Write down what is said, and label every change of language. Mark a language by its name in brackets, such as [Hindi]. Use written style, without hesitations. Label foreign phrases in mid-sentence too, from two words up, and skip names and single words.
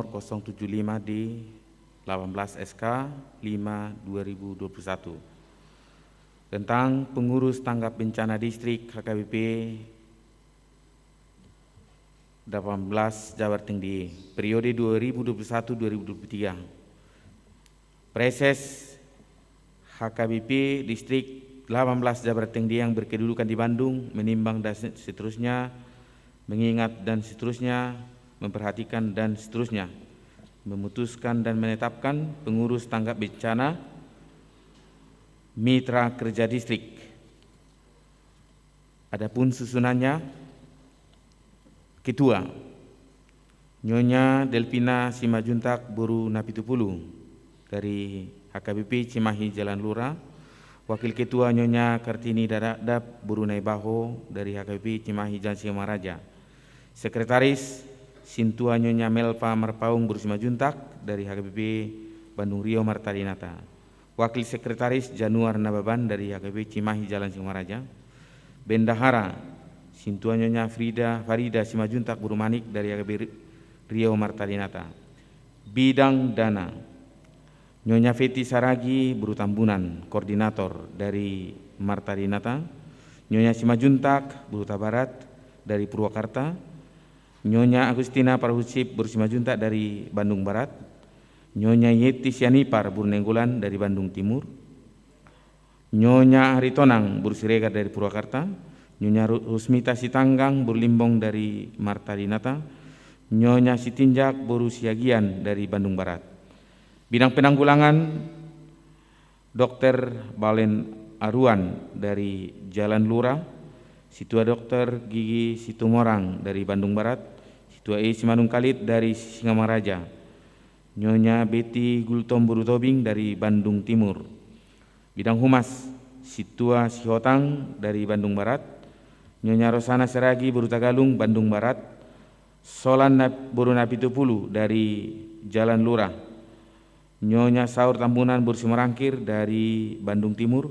[Indonesian] 075 di 18 SK 5/2021 tentang pengurus tanggap bencana distrik HKBP 18 Jabar Tinggi periode 2021-2023. Preses HKBP distrik 18 Jabar Tinggi yang berkedudukan di Bandung menimbang dan seterusnya, mengingat dan seterusnya, memperhatikan dan seterusnya, memutuskan dan menetapkan pengurus tanggap bencana mitra kerja distrik. Adapun susunannya, Ketua Nyonya Delpina Simajuntak Buru Napitupulu dari HKBP Cimahi Jalan Lurah. Wakil Ketua Nyonya Kartini Dadap Buru Naibaho dari HKBP Cimahi Jalan Singaraja. Sekretaris Sintua Nyonya Melpa Marpaung Buru Simajuntak dari HKBP Bandung Rio Martarinata. Wakil Sekretaris Januar Nababan dari HKBP Cimahi Jalan Singaraja. Bendahara Sintua Nyonya Farida Simajuntak Buru Manik dari HKBP Rio Martarinata. Bidang Dana Nyonya Feti Saragi Buru Tambunan, Koordinator dari Martarinata. Nyonya Simajuntak Buru Tabarat dari Purwakarta. Nyonya Agustina Parhusip Buru Simajuntak dari Bandung Barat. Nyonya Yeti Sianipar Buru Nenggolan dari Bandung Timur. Nyonya Haritonang Buru Siregar dari Purwakarta. Nyonya Rusmita Sitanggang Buru Limbong dari Martarinata. Nyonya Sitinjak Buru Siagian dari Bandung Barat. Bidang penanggulangan Dr. Balen Aruan dari Jalan Lurah. Situa Dr. Gigi Situmorang dari Bandung Barat. Situa E. Simanung Kalit dari Singamaraja. Nyonya Betty Gultom Buru Tobing dari Bandung Timur. Bidang Humas Situa Sihotang dari Bandung Barat. Nyonya Rosana Seragi Buru Tagalung Bandung Barat. Solan Buru Napitupulu dari Jalan Lurah. Nyonya Saur Tambunan Buru Simerangkir dari Bandung Timur.